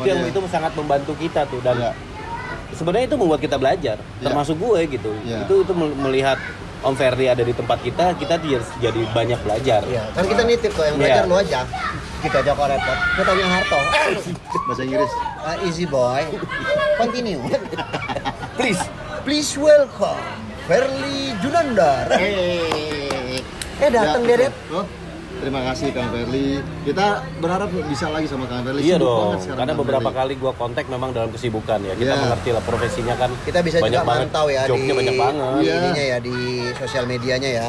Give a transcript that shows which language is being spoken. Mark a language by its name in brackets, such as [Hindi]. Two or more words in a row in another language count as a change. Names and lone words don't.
[Indonesian] Itu yang dia. itu sangat membantu kita tuh dan Iya. sebenarnya itu membuat kita belajar, Iya. termasuk gue gitu. Iya. Itu melihat Om Ferdi ada di tempat kita jadi banyak belajar. Iya, kan kita nitip kok yang belajar Iya. lu aja. Kita aja kok repot. Kita tanya Harto. bahasa Inggris. [English] Easy boy. Continue. Please. Welcome Ferli Junandar. [Indonesian] Datang Ya, Deret. oh, terima kasih Kang Ferli. Kita berharap bisa lagi sama Kang Ferli. Iya Sibuk dong, banget sekarang karena Kang beberapa Ferli. kali gua kontak memang dalam kesibukan ya. Kita Iya. mengerti lah profesinya kan. Kita bisa banyak juga banget, mantau ya di jobnya banyak banget. Iya. ininya ya di sosial medianya ya.